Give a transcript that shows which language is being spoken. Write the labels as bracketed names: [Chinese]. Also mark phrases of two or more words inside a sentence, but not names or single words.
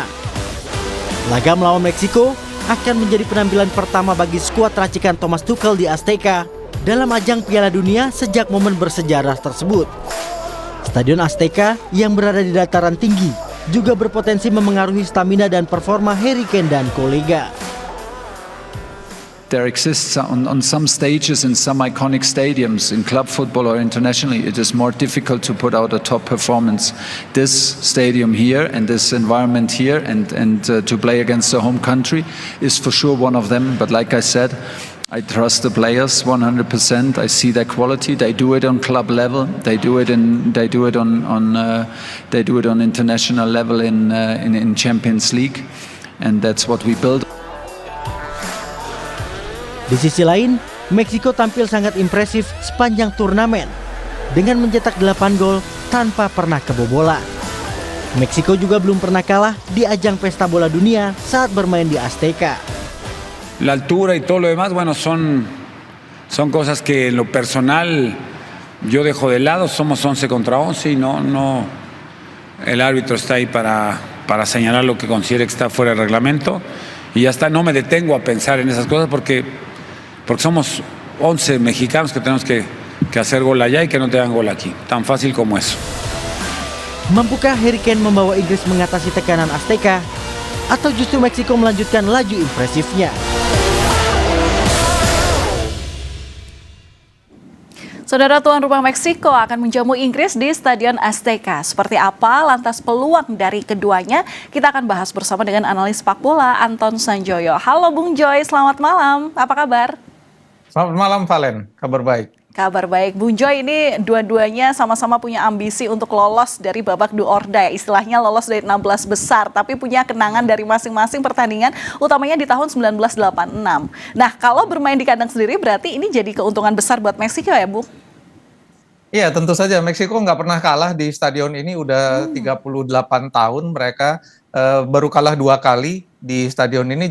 [Indonesian] Laga melawan Meksiko akan menjadi penampilan pertama bagi skuad racikan Thomas Tuchel di Azteca dalam ajang Piala Dunia sejak momen bersejarah tersebut. Stadion Azteca yang berada di dataran tinggi juga berpotensi memengaruhi stamina dan performa Harry Kane dan kolega. [English] There exists on some stages in some iconic stadiums in club football or internationally, it is more difficult to put out a top performance. This stadium here and this environment here and to play against the home country is for sure one of them. But like I said, I trust the players 100%. I see their quality. They do it on club level. They do it on international level in Champions League, and that's what we build. [Indonesian] Di sisi lain, Meksiko tampil sangat impresif sepanjang turnamen dengan mencetak 8 gol tanpa pernah kebobolan. Meksiko juga belum pernah kalah di ajang Pesta Bola Dunia saat bermain di Azteca. [Spanish] La altura y todo lo demás, bueno, son cosas que en lo personal yo dejo de lado. Somos 11 contra 11 y no el árbitro está ahí para señalar lo que considere que está fuera del reglamento y ya está. No me detengo a pensar en esas cosas porque somos 11 mexicanos que tenemos que hacer gol allá y que no te dan gol aquí. Tan fácil como eso. [Indonesian] Mampukah Harry Kane membawa Inggris mengatasi tekanan Azteca atau justru Meksiko melanjutkan laju impresifnya? Saudara, tuan rumah Meksiko akan menjamu Inggris di Stadion Azteca. Seperti apa lantas peluang dari keduanya? Kita akan bahas bersama dengan analis sepak bola Anton Sanjoyo. Halo Bung Joy, selamat malam. Apa kabar? Selamat malam Valen, kabar baik. Kabar baik. Bung Joy, ini dua-duanya sama-sama punya ambisi untuk lolos dari babak [English] do or die. [Indonesian] Istilahnya lolos dari 16 besar, tapi punya kenangan dari masing-masing pertandingan, utamanya di tahun 1986. Nah, kalau bermain di kandang sendiri berarti ini jadi keuntungan besar buat Meksiko ya, Bung? Iya, tentu saja. Meksiko nggak pernah kalah di stadion ini, udah 38 tahun mereka baru kalah 2 kali di stadion ini.